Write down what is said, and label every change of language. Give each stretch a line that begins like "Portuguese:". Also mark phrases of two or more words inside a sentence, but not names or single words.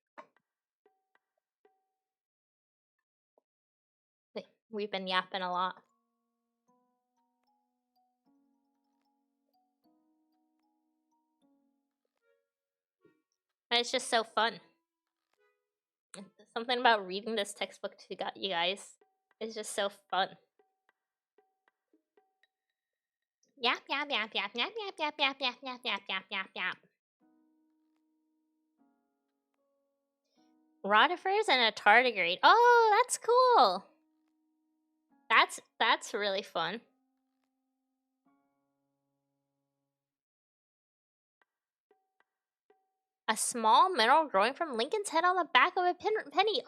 English: We've been yapping a lot. And it's just so fun. Something about reading this textbook to you guys is just so fun. Yap yap yap yap yap yap yap yap yap yap yap yap yap yap. Rotifers and a tardigrade. Oh, that's cool. That's really fun. A small mineral growing from Lincoln's head on the back of a penny.